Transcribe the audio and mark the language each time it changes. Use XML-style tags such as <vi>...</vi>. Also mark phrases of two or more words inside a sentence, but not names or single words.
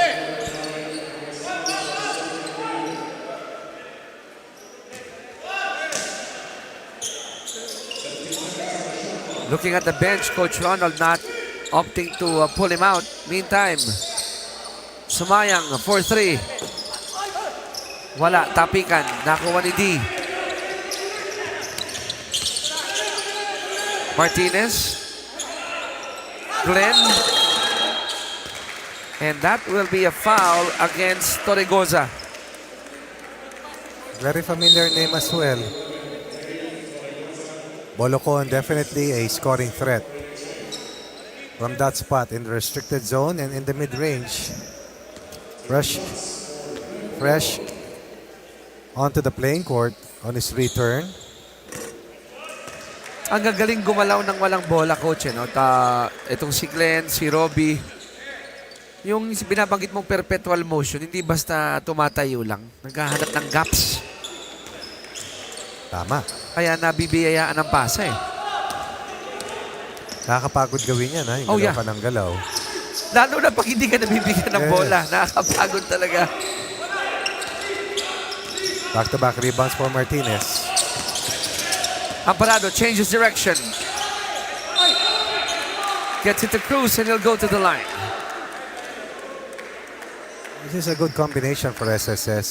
<en>Looking at the bench, Coach Ronald not opting to pull him out. Meantime, Sumayang, 4-3.</en> <tl>Wala, tapikan. Nakuha ni D. Martinez. Glenn.</tl> <en>And that will be a foul against Torregoza. Very familiar name as well. Bolocon, definitely a scoring threat from that spot in the restricted zone and in the mid-range. Fresh onto the playing court on his return.</en> <tl>Ang gagaling gumalaw ng walang bola, coach. No? Itong si Glenn, si Robbie. Yung binabanggit mong</tl> <en>perpetual motion,</en> <tl>hindi basta tumatayo lang. Naghahanap ng gaps. Tama. Kaya nabibiyayaan ng pasa eh. Nakakapagod gawin yan, ha? Yung Oh, galaw yeah. ka ng galaw. Lalo na pag hindi ka nabibigyan ng Yes. bola. Nakakapagod talaga.</tl> <en>Back-to-back rebounds for Martinez. Amparado changes direction. Gets it to Cruz and he'll go to the line. This is a good combination for SSS.</en>